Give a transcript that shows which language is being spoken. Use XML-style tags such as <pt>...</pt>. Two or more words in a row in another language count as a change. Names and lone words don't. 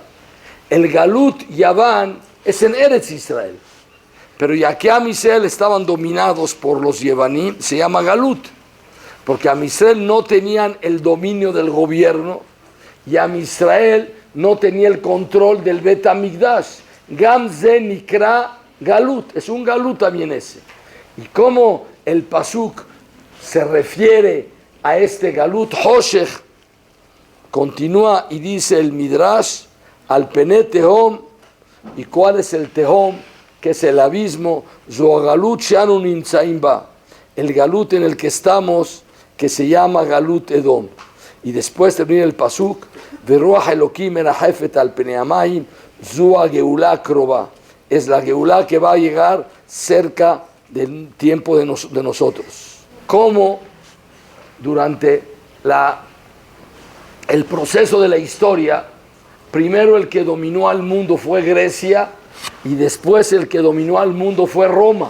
<es>El</es> <he>גלות יוון</he> <es>es en Eretz Israel. Pero ya que</es> <he>עם ישראל</he> <es>estaban dominados por los Yevanim, se llama galut, porque</es> <he>עם ישראל</he> <es>no tenían el dominio del gobierno y</es> <he>עם ישראל</he> <es>no tenía el control del Bet HaMikdash.</es> <he>גם זה נקרא גלות,</he> <es>es un galut también ese. Y como el pasuk se refiere a este galut, choshech, continúa y dice el Midrash,</es> <he>על פני תהום.</he> <es>¿Y cuál es el tehom? Que es el abismo,</es> <he>זו גלות שאנו נמצאים בה,</he> <es>el galut en el que estamos, que se llama</es> <he>גלות אדום.</he> <es>Y después termina el pasuk,</es> <he>ורוח אלקים מרחפת על פני המים, זו גאולה קרובה,</he> <es>es la geulá que va a llegar cerca del tiempo de nosotros. Como durante el proceso de la historia, primero el que dominó al mundo fue Grecia, y después el que dominó al mundo fue Roma.</es>